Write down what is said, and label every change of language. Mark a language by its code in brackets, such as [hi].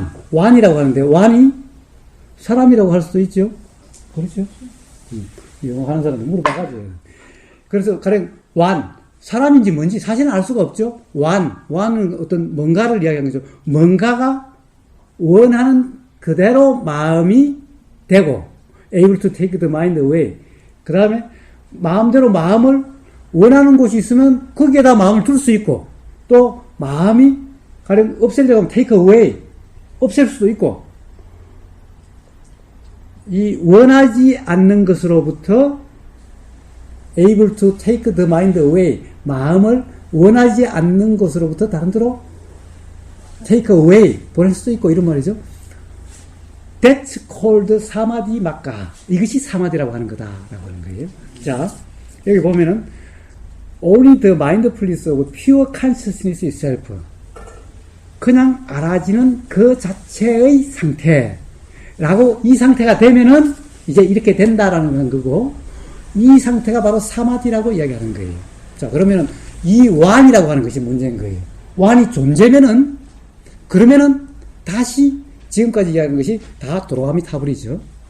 [ko] one이라고 하는데, one이 사람이라고 할 수도 있죠? 그렇죠? 영어 하는 사람들 물어봐가지고. 그래서 가령 one, 사람인지 뭔지 사실은 알 수가 없죠. one은 어떤 뭔가를 이야기하는 거죠. 뭔가가 원하는 그대로 마음이 되고, [en] able to take the mind away. [ko] 그 다음에 마음대로 마음을 원하는 곳이 있으면 거기에다 마음을 둘 수 있고, 또 마음이 가령 없애려고 하면 [en] take away, [ko] 없앨 수도 있고, 이 원하지 않는 것으로부터 [en] able to take the mind away, [ko] 마음을 원하지 않는 것으로부터 다른 데로 take away, 보낼 수도 있고, 이런 말이죠. [en] That's called [ko] 사마디 막가. 이것이 사마디라고 하는 거다라고 하는 거예요. [en] 자, [ko] 여기 보면은 [en] only the mindfulness of pure consciousness itself. [ko] 그냥 알아지는 그 자체의 상태라고, 이 상태가 되면은 이제 이렇게 된다라는 거고, 이 상태가 바로 사마디라고 이야기하는 거예요. 자, 그러면은 이 완이라고 하는 것이 문제인 거예요. 완이 존재면은, 그러면은 다시 지금까지 이야기한 것이 다 도로가미 타불이죠.